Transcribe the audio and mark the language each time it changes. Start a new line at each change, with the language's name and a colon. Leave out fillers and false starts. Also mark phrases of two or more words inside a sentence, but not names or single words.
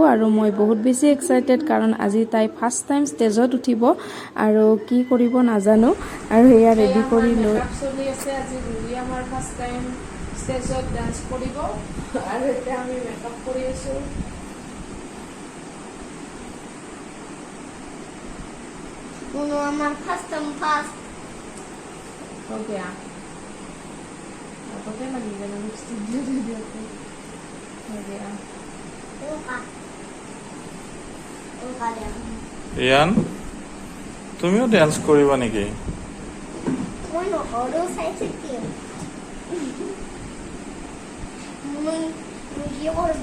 Assamese: আৰু মই বহুত বেছি এক্সাইটেড, কাৰণ আজি তাই
English: first time
Assamese: ষ্টেজত উঠিব আৰু কি কৰিব নাজানো। আৰু এয়া ৰেডি কৰি লৈ চলি আছে। আজি ৰুহি আমাৰ
English: first time
Assamese: ষ্টেজত ডান্স কৰিব, আৰু এতিয়া আমি মেকআপ কৰি আছোঁ। Uno আমার ফার্স্ট
Hindi: हो गया। आपको क्या लगेगा ना स्टूडियो दे दिया तो हो गया।
Assamese: ইয়ান, তুমিও ডান্স কৰিবা নেকি? মই নহৰো চাইছে কি মই কি কৰিব?